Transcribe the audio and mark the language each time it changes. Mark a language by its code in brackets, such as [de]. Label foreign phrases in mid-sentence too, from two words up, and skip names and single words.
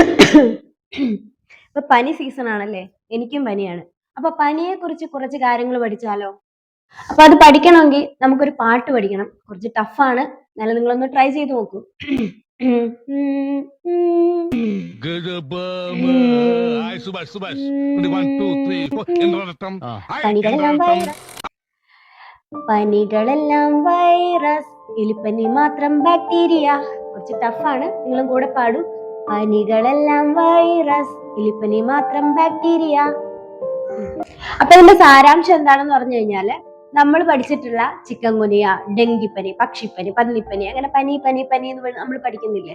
[ml] ഇപ്പൊ പനി സീസൺ ആണല്ലേ? എനിക്കും പനിയാണ്. അപ്പൊ പനിയെ കുറിച്ച് കുറച്ച് കാര്യങ്ങൾ പഠിച്ചാലോ? അപ്പൊ അത് പഠിക്കണമെങ്കിൽ നമുക്കൊരു പാട്ട് പഠിക്കണം. കുറച്ച് ടഫാണ്. എന്നാലും നിങ്ങളൊന്ന് ട്രൈ ചെയ്ത് നോക്കൂ. Hai Subas, Subas. Nanti 1, 2, 3, 4. Endratam. Hai പനികളെല്ലാം Endratam. വൈറസ്, പനികളെല്ലാം വൈറസ്, എലിപ്പനി മാത്രം ബാക്ടീരിയ. കുറച്ച് ടഫാണ്, നിങ്ങളും കൂടെ പാടും. പനികളെല്ലാം വൈറസ്, എലിപ്പനി മാത്രം ബാക്ടീരിയ. അപ്പൊ ഇതിന്റെ സാരാംശം എന്താണെന്ന് പറഞ്ഞു കഴിഞ്ഞാല്, നമ്മൾ പഠിച്ചിട്ടുള്ള ചിക്കൻ ഗുനിയ, ഡെങ്കിപ്പനി, പക്ഷിപ്പനി, പന്നിപ്പനി, അങ്ങനെ പനി പനി പനി എന്ന് നമ്മൾ പഠിക്കുന്നില്ലേ?